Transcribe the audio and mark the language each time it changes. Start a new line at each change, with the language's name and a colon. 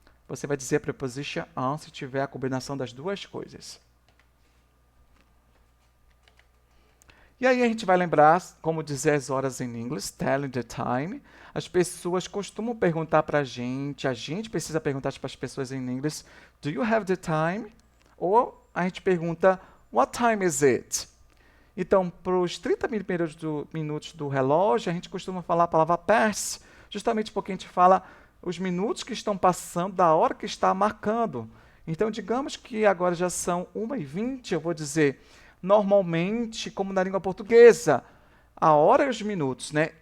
Portuguese: Você vai dizer a preposition on se tiver a combinação das duas coisas. E aí a gente vai lembrar como dizer as horas em inglês,
English: telling the time.
Portuguese: As pessoas costumam perguntar para a gente precisa perguntar para as pessoas em inglês,
English: do you have the time?
Portuguese: Ou a gente pergunta,
English: what time is it?
Portuguese: Então, para os 30 minutos do relógio, a gente costuma falar a palavra pass, justamente porque a gente fala os minutos que estão passando da hora que está marcando. Então, digamos que agora já são 1h20, eu vou dizer, normalmente, como na língua portuguesa, a hora e os minutos, né?